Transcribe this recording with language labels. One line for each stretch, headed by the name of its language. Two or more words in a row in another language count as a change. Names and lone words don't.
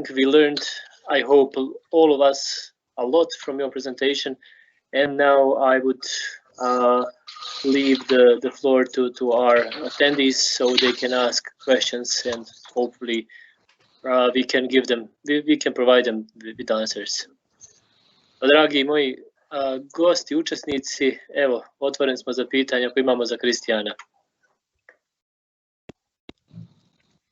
English: We learned, I hope, all of us a lot from your presentation. And now I would leave the floor to our attendees so they can ask questions, and hopefully we can give them, we can provide them with answers.
Serbian: Dragi moji gosti, učesnici, evo, otvoren smo za pitanja koje imamo za Kristijana.